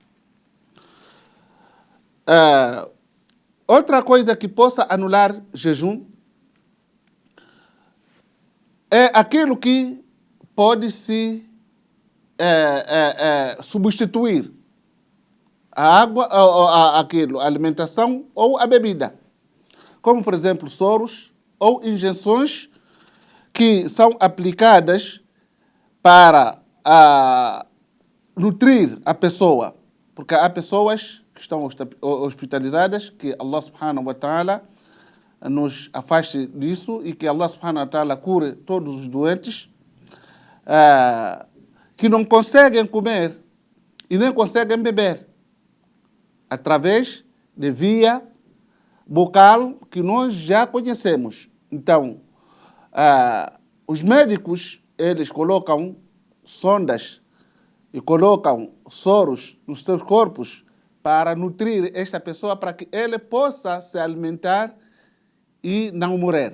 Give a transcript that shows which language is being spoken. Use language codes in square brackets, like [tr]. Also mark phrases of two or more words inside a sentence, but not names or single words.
[pt] Outra coisa que possa anular jejum é aquilo que pode se substituir a água, a alimentação ou a bebida. Como, por exemplo, soros ou injeções que são aplicadas para nutrir a pessoa. Porque há pessoas que estão hospitalizadas, que Allah [ar] سبحانه وتعالى [pt] nos afaste disso e que Allah [ar] سبحانه وتعالى [pt] cure todos os doentes, que não conseguem comer e nem conseguem beber através de via bucal que nós já conhecemos. Então, os médicos, eles colocam sondas e colocam soros nos seus corpos para nutrir esta pessoa, para que ele possa se alimentar e não morrer.